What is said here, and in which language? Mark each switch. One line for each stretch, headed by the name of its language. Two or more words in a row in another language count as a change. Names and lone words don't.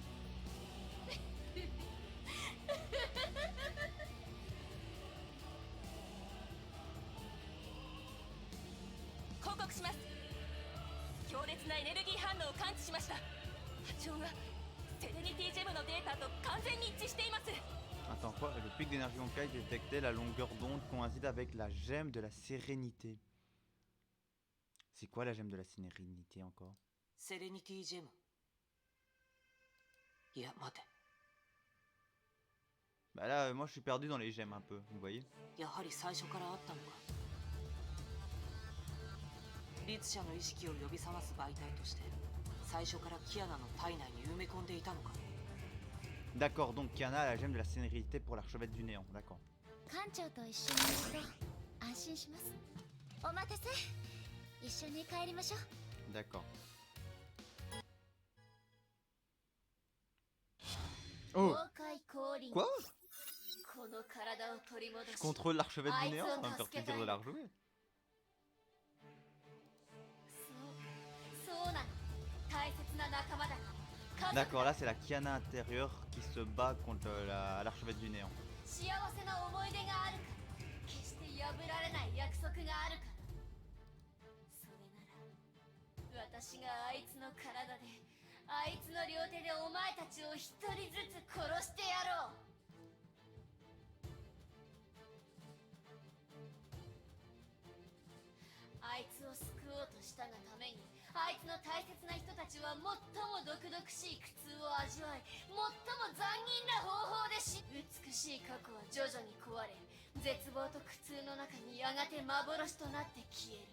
Japanese: 報告します。強烈なエネルギー反応を感知しました。波長がセレニティジェムのデータと完全に一致しています。
French: Attends, quoi? Le pic d'énergie Honkai détecté, la longueur d'onde coïncide avec la gemme de la sérénité. C'est quoi la gemme de la sérénité encore?
Japanese: セレニティジェム。いや待て、
French: Bah là, moi je suis perdu dans les gemmes un peu, vous voyez?
Japanese: やはり最初からあったのか。律者の意識を呼び覚ます媒体として最初からキアナの体内に埋め込んでいたのか。
French: D'accord, donc Kiana a la gemme de la sérénité pour l'archevêque du néant, d'accord.
Japanese: 館長と一緒にいると安心します。お待たせ。一緒に帰りましょう。
French: D'accord. Oh!
Japanese: 崩壊降臨。
French: Quoi?
Japanese: この体を取り戻し、
French: Je contrôle l'archevêque du néant, ça va me faire plaisir de la rejouer.
Japanese: そうなの。大切な仲間だから。
French: D'accord, là c'est la Kiana intérieure qui se bat contre l'archevêque du néant.
Japanese: 幸せな思い出があるから、決して破られない約束があるから。それなら私があいつの体で、あいつの両手でお前たちを一人ずつ殺してやろう。あいつを救おうとしたがために、あいつの大切な人たちは最も毒々しい苦痛を味わい、最も残忍な方法で美しい過去は徐々に壊れ、絶望と苦痛の中にやがて幻となって消える。